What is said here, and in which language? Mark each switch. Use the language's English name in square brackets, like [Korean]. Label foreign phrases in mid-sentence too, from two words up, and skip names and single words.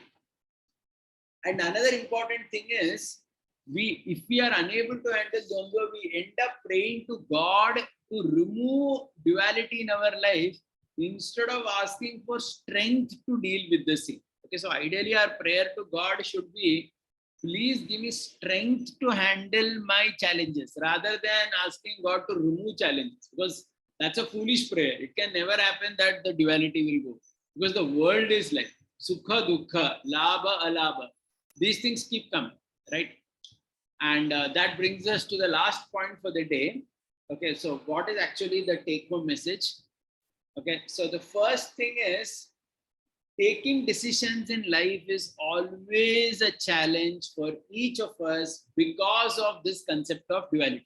[English] And another important thing is, if we are unable to handle Dvandva, we end up praying to God to remove duality in our life instead of asking for strength to deal with the same. Okay, so ideally our prayer to God should be, please give me strength to handle my challenges, rather than asking God to remove challenges, because that's a foolish prayer. It can never happen that the duality will go, because the world is like [Sanskrit] सुख दुःख लाभ अलाभ. [English] These things keep coming, right? And that brings us to the last point for the day. Okay, so what is actually the take-home message? Okay, so the first thing is, taking decisions in life is always a challenge for each of us because of this concept of duality.